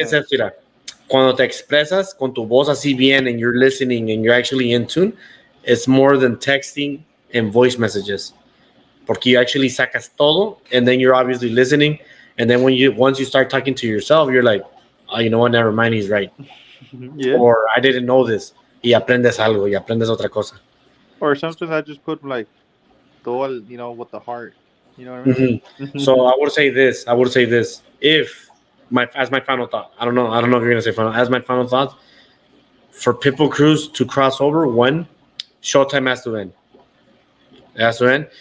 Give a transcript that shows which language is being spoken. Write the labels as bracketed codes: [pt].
[es] es que, mira, cuando te expresas con tu voz así bien [en] and you're listening and you're actually in tune, it's more than texting and voice messages. [es] Porque [en] you actually [es] sacas todo [en] and then you're obviously listening. And then once you start talking to yourself, you're like, oh, you know what, never mind, he's right. Yeah. Or I didn't know this. [es] Y aprendes algo, y aprendes otra cosa. [en] Or sometimes I just put like, [es] todo, [en] you know, with the heart. You know what I mean? Mm-hmm. So I would say this. If as my final thought, I don't know if you're gonna say final. As my final thought, for Pitbull Cruz to cross over, one, Showtime has to end. It has to end.